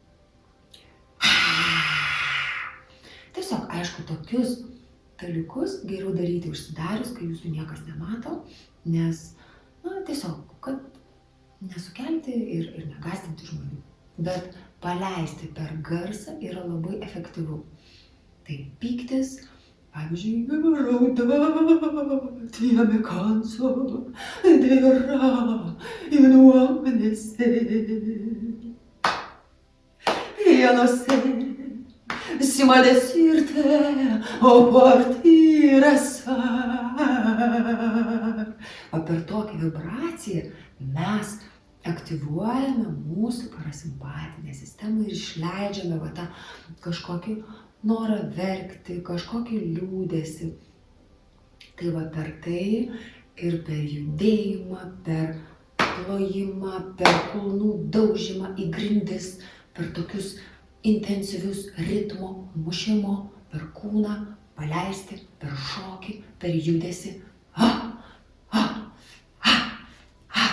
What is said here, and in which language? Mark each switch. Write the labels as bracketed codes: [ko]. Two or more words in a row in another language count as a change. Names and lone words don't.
[lt] Tiesiog, aišku, tokius dalykus geriau daryti užsidarius, kai jūsų niekas nemato, nes, tiesiog, kad nesukelti ir negąsdinti žmonių. Bet paleisti per garsą yra labai efektyvu. Tai pyktis, pavyzdžiui, raudati [es] me canso de llorar y no amanecer. Ya no sé si maldecirte o partir asar. [lt] O per tokią vibraciją mes aktyvuojame mūsų parasimpatinę sistemą ir išleidžiame tą kažkokį norą verkti, kažkokį liūdesį. Tai per tai ir per judėjimą, per plojimą, per kulnų daužymą į grindis, per tokius intensyvius ritmo mušimo, per kūną, paleisti, per šokį, per judesį.